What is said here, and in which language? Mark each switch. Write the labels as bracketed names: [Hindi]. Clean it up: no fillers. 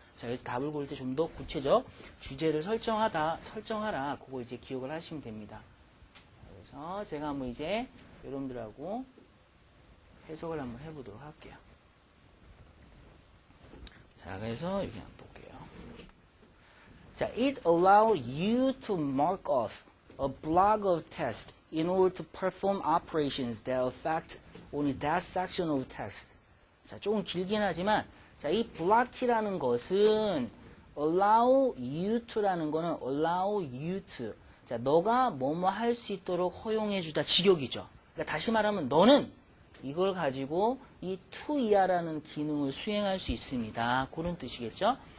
[Korean] 자, 그래서 답을 고를 때 좀 더 구체적 주제를 설정하라. 그거 이제 기억을 하시면 됩니다. 그래서 제가 한번 이제 여러분들하고 해석을 한번 해보도록 할게요. 자, 그래서 여기 한번 볼게요. [English] 자, it allows you to mark off a block of text in order to perform operations that affect only that section of text. [Korean] 자, 조금 길긴 하지만, 자, 이 block이라는 것은 [English] allow you to [Korean] 라는 거는 allow you to. 자, 너가 뭐뭐 할 수 있도록 허용해주다. 직역이죠. 그러니까 다시 말하면 너는 이걸 가지고 이 to 이하라는 기능을 수행할 수 있습니다. 그런 뜻이겠죠.